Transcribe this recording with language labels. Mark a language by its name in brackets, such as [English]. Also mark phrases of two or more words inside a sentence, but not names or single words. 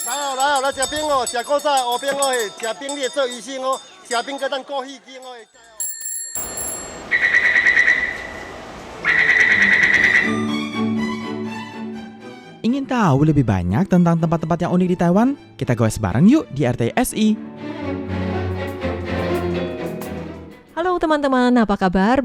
[Min Nan Chinese] 来食冰哦，食古早乌冰哦，食冰你会做医生哦，食冰甲咱过戏精哦。 [Indonesian] Ingin tahu lebih banyak tentang tempat-tempat yang unik di Taiwan? Kita goes bareng yuk di RTSI. Halo teman-teman, apa kabar?